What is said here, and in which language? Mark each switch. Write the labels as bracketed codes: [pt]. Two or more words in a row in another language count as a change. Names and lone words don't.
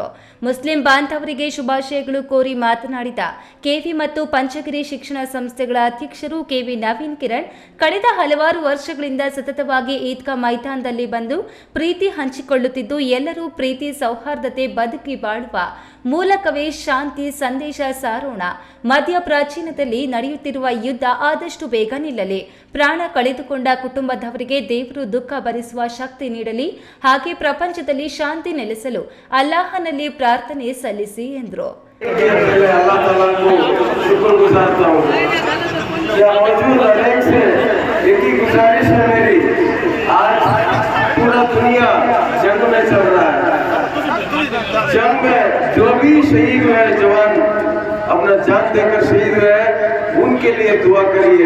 [kn] ಮುಸ್ಲಿಂ ಬಾಂಧವರಿಗೆ ಶುಭಾಶಯಗಳು ಕೋರಿ ಮಾತನಾಡಿದ ಕೆವಿ ಮತ್ತು ಪಂಚಗಿರಿ ಶಿಕ್ಷಣ ಸಂಸ್ಥೆಗಳ ಅಧ್ಯಕ್ಷರು ಕೆವಿ ನವೀನ್ ಕಿರಣ್, ಕಳೆದ ಹಲವಾರು ವರ್ಷಗಳಿಂದ ಸತತವಾಗಿ ಈದ್ಗಾ ಮೈದಾನದಲ್ಲಿ ಬಂದು ಪ್ರೀತಿ ಹಂಚಿಕೊಳ್ಳುತ್ತಿದ್ದು, ಎಲ್ಲರೂ ಪ್ರೀತಿ ಸೌಹಾರ್ದತೆ ಬದುಕಿ ಬಾಳುವ ಮೂಲಕವೇ ಶಾಂತಿ ಸಂದೇಶ ಸಾರೋಣ. ಮಧ್ಯ ಪ್ರಾಚೀನದಲ್ಲಿ ನಡೆಯುತ್ತಿರುವ ಯುದ್ಧ ಆದಷ್ಟು ಬೇಗ ನಿಲ್ಲಲಿ. ಪ್ರಾಣ ಕಳೆದುಕೊಂಡ ಕುಟುಂಬದವರಿಗೆ ದೇವರು ದುಃಖ ಭರಿಸುವ ಶಕ್ತಿ ನೀಡಲಿ. ಹಾಗೆ ಪ್ರಪಂಚದಲ್ಲಿ ಶಾಂತಿ ನೆಲೆಸಲು ಅಲ್ಲಾಹನಲ್ಲಿ ಪ್ರಾರ್ಥನೆ ಸಲ್ಲಿಸಿ ಎಂದರು. [hi] जंग में जो भी शहीद हुए जवान, अपना जान देकर शहीद हुए, उनके लिए दुआ करिए.